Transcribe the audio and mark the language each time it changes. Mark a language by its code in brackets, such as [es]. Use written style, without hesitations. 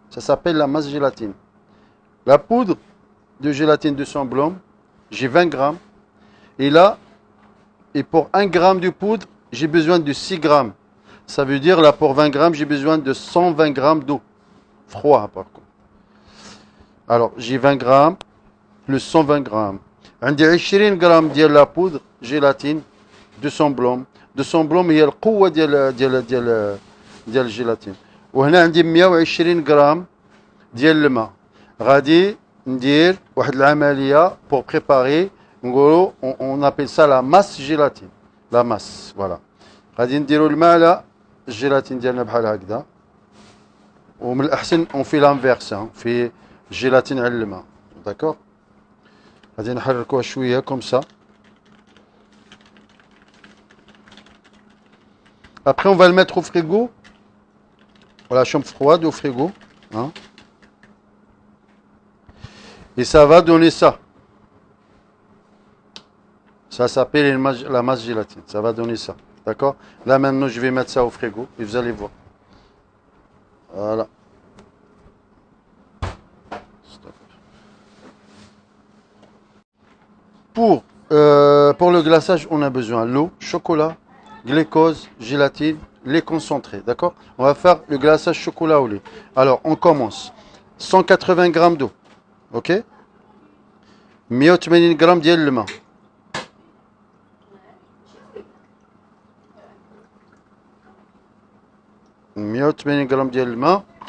[fr] Ça s'appelle la masse gélatine. La poudre de gélatine de 100 blôme, j'ai 20 grammes. Et là, et pour 1 gramme de poudre, j'ai besoin de 6 grammes. Ça veut dire, là, pour 20 grammes, j'ai besoin de 120 grammes d'eau. Froid, par contre. Alors, j'ai 20 grammes plus 120 grammes. [ar] عندي 20 غرام ديال لا بودر جيلاتين 200 بلوم 200 بلوم هي القوة ديال الجيلاتين. وهنا عندي 120 غرام ديال الماء. غادي ندير واحد العملية [fr] pour préparer [ar] نقولوا [fr] on appelle ça la masse gélatine. La masse, voilà. [ar] غادي نديروا الماء على الجيلاتين ديالنا بحال هكذا. ومن الأحسن [fr] on fait l'inverse, [ar] في الجيلاتين على الماء. [fr] D'accord. [ar] غادي نحركوها شويه [fr] comme ça. Après on va le mettre au frigo, à la chambre froide au frigo, hein. Et ça va donner ça. Ça s'appelle la masse gélatine, ça va donner ça. D'accord. Là maintenant je vais mettre ça au frigo et vous allez voir. Voilà. Pour le glaçage, on a besoin de l'eau, chocolat, glucose, gélatine, lait concentré. D'accord. On va faire le glaçage chocolat au lait. Alors, on commence. 180 grammes d'eau. OK. [ar] 180 grammes ديال الماء. 180 grammes ديال الماء.